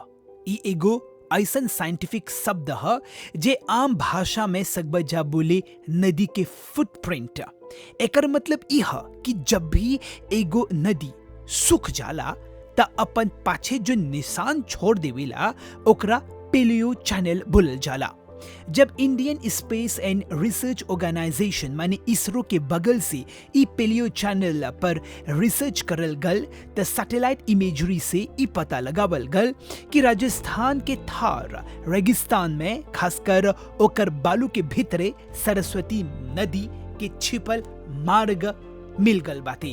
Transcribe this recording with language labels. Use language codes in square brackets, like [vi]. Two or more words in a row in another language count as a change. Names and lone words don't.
[bho] ई एगो ऐसन साइंटिफिक शब्द ह जे आम भाषा में सकबजा बोले नदी के फुटप्रिंट। एकर मतलब ई ह कि जब भी एगो नदी सूख जाला त अपन पाछे जो निशान छोड़ देवेला ओकरा [en] paleo channel [bho] बोलल जाला। जब इंडियन स्पेस एंड रिसर्च ऑर्गेनाइजेशन माने इसरो के बगल से ई [en] paleo channel [bho] पर रिसर्च करल गल त [en] satellite imagery [bho] से ई पता लगावल गल कि राजस्थान के थार रेगिस्तान में खासकर ओकर बालू के भीतरे सरस्वती नदी के छिपल मार्ग मिल गल बाटे।